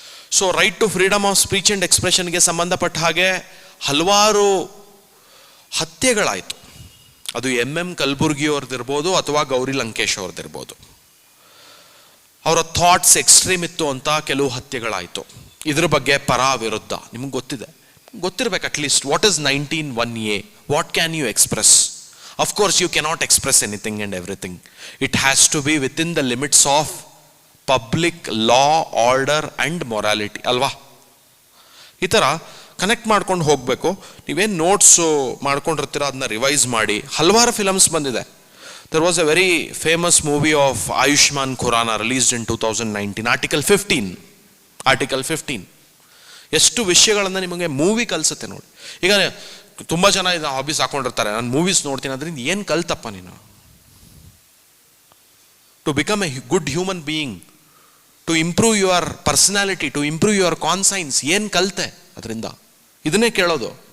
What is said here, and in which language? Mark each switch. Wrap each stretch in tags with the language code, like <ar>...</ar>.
<kn>So right to freedom of speech and ಎಕ್ಸ್ಪ್ರೆಷನ್ಗೆ ಸಂಬಂಧಪಟ್ಟ ಹಾಗೆ ಹಲವಾರು ಹತ್ಯೆಗಳಾಯಿತು. ಅದು MM ಕಲಬುರ್ಗಿ ಅವ್ರದ್ದಿರ್ಬೋದು ಅಥವಾ ಗೌರಿ ಲಂಕೇಶ್ ಅವ್ರದ್ದಿರ್ಬೋದು. ಅವರ ಥಾಟ್ಸ್ ಎಕ್ಸ್ಟ್ರೀಮ್ ಇತ್ತು ಅಂತ ಕೆಲವು ಹತ್ಯೆಗಳಾಯಿತು. ಇದ್ರ ಬಗ್ಗೆ ಪರ ವಿರುದ್ಧ ನಿಮ್ಗೆ ಗೊತ್ತಿರಬೇಕು at least.</kn> <en>What is 19(1)A? What can you express? Of course, you cannot express anything and everything. It has to be within the limits of public law, order and morality.</en> <kn>ಅಲ್ವಾ? ಈ ಥರ ಕನೆಕ್ಟ್ ಮಾಡ್ಕೊಂಡು ಹೋಗಬೇಕು. ನೀವೇನು ನೋಟ್ಸು ಮಾಡ್ಕೊಂಡಿರ್ತೀರ ಅದನ್ನ revise ಮಾಡಿ. ಹಲವಾರು films ಬಂದಿದೆ.</kn> <en>There was a very famous movie of Ayushmann Khurrana released in 2019, Article 15. Article 15.</en> <kn>ಎಷ್ಟು ವಿಷಯಗಳನ್ನು ನಿಮಗೆ ಮೂವಿ ಕಲಿಸುತ್ತೆ ನೋಡಿ. ಈಗ ತುಂಬ ಜನ ಇದು ಹಾಬೀಸ್ ಹಾಕೊಂಡಿರ್ತಾರೆ, ನಾನು ಮೂವೀಸ್ ನೋಡ್ತೀನಿ, ಅದರಿಂದ ಏನು ಕಲ್ತಪ್ಪ ನೀನು?</kn> <en>to become a good human being, to improve your personality, to improve your conscience,</en> <kn>ಏನು ಕಲಿತೆ ಅದರಿಂದ? ಇದನ್ನೇ ಕೇಳೋದು.</kn>